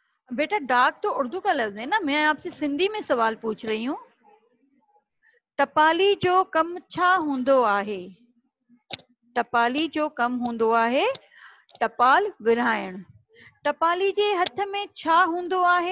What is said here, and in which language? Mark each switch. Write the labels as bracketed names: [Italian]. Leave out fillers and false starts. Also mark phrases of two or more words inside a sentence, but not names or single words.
[Hindi] बेटा डाक तो उर्दू का लफ्ज है ना, मैं आपसे सिंधी में सवाल पूछ रही हूँ। [Sindhi] टपाली जो कम छा हूंदो आहे, टपाली जो कम हूंदो आहे, टपाल विरहाइण। टपाली जे हथ में छा हूंदो आहे?